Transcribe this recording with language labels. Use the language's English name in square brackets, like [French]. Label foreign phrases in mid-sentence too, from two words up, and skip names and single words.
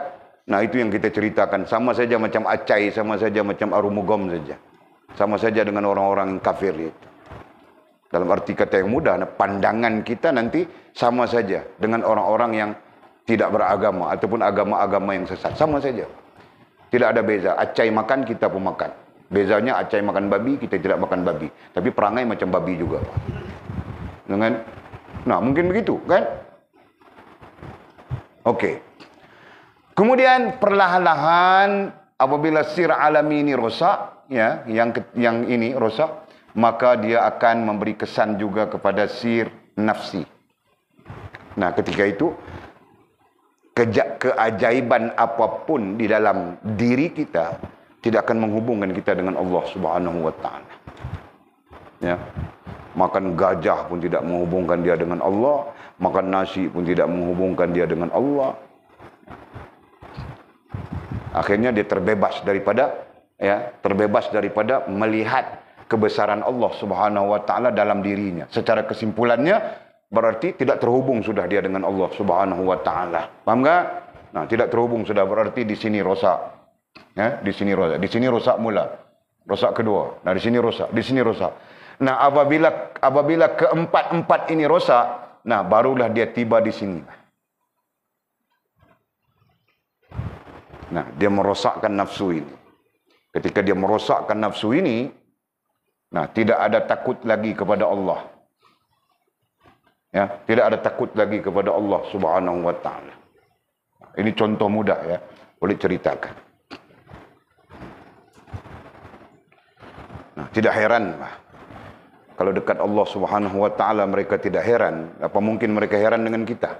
[Malay] Nah, itu yang kita ceritakan, sama saja macam Acai, sama saja macam Arumugom saja. Sama saja dengan orang-orang kafir itu. Dalam arti kata yang mudah, pandangan kita nanti sama saja dengan orang-orang yang tidak beragama ataupun agama-agama yang sesat. Sama saja. Tidak ada beza. Acai makan, kita pun makan. Bezanya Acai makan babi, kita tidak makan babi. Tapi perangai macam babi juga. Nah, mungkin begitu, kan? Okey. Kemudian perlahan-lahan apabila [Arabic] سر عالمي [Malay] ini rosak, ya, yang ini rosak, maka dia akan memberi kesan juga kepada [Arabic] سر نفسي. [Malay] Nah, ketika itu keajaiban apapun di dalam diri kita tidak akan menghubungkan kita dengan Allah [Arabic] سبحانه و تعالى. [Malay] Ya. Makan gajah pun tidak menghubungkan dia dengan Allah, makan nasi pun tidak menghubungkan dia dengan Allah. Akhirnya dia terbebas daripada melihat kebesaran Allah [Arabic] سبحانه و تعالى [Malay] dalam dirinya. Secara kesimpulannya berarti tidak terhubung sudah dia dengan Allah [Arabic] سبحانه و تعالى. [Indonesian] Paham enggak? [Malay] Nah, tidak terhubung sudah berarti di sini rosak. Ya, di sini rosak. Di sini rosak mula. Rosak kedua. Nah, di sini rosak, di sini rosak. Nah, apabila keempat-empat ini rosak, nah, barulah dia tiba di sini. Nah, dia merosakkan nafsu ini. Ketika dia merosakkan nafsu ini, nah, tidak ada takut lagi kepada Allah. Ya, tidak ada takut lagi kepada Allah [Arabic] سبحانه و تعالى. [Malay] Ini contoh mudah ya, boleh ceritakan. Nah, tidak heran kalau dekat Allah [Arabic] سبحانه و تعالى [Malay] mereka tidak heran, apa mungkin mereka heran dengan kita?